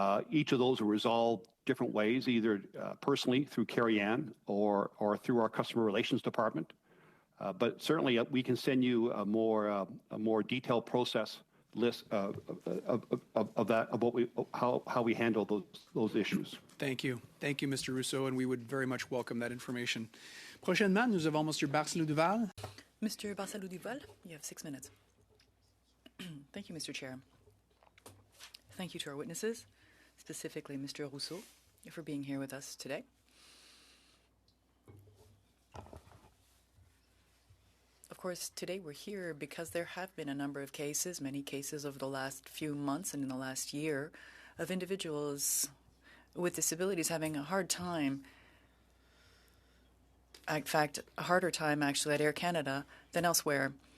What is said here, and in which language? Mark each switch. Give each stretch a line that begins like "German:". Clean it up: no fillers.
English: Each of those are resolved different ways, either personally through Carrie Ann or through our customer relations department. But certainly, we can send you a more detailed process list of how we handle those issues. Thank you, Mr. Rousseau, and we would very much welcome that information.
French: Prochainement, nous avons Monsieur Barcelou-Duval.
English: Mr. Barcelou-Duval, you have 6 minutes. Thank you, Mr. Chair. Thank you to our witnesses, specifically Mr. Rousseau, for being here with us today. Of course, today we're here because there have been a number of cases, many cases over the last few months and in the last year, of individuals with disabilities having a hard time, in fact, a harder time actually at Air Canada than elsewhere.